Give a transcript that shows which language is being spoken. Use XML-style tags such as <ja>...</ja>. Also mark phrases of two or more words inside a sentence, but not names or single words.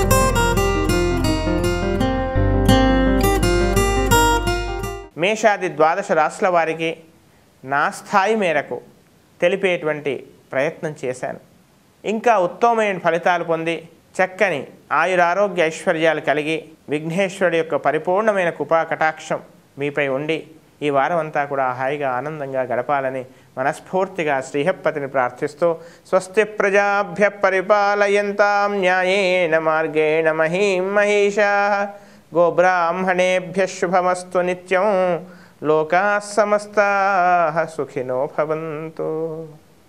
<te>మేషాది ద్వాదశ రాశుల వారికి నా స్థాయి మేరకు తెలిపేటువంటి ప్రయత్నం చేశాను. ఇంకా ఉత్తమమైన ఫలితాలు పొంది చక్కని ఆయురారోగ్య ఐశ్వర్యాలు కలిగి విఘ్నేశ్వరుడి యొక్క పరిపూర్ణమైన కృపా కటాక్షం మీపై ఉండి ఈ వారం అంతా కూడా హాయిగా ఆనందంగా గడపాలని మనస్ఫూర్తిగా శ్రీహప్పతిని ప్రార్థిస్తూ</te> <sa>స్వస్తి ప్రజాభ్య పరిపాలయంతాం న్యాయేన మార్గేణ మహీం మహీషాః గోబ్రాహ్మణేభ్యః శుభమస్తు నిత్యం లోకాః సమస్తాః సుఖినో భవంతు.</sa>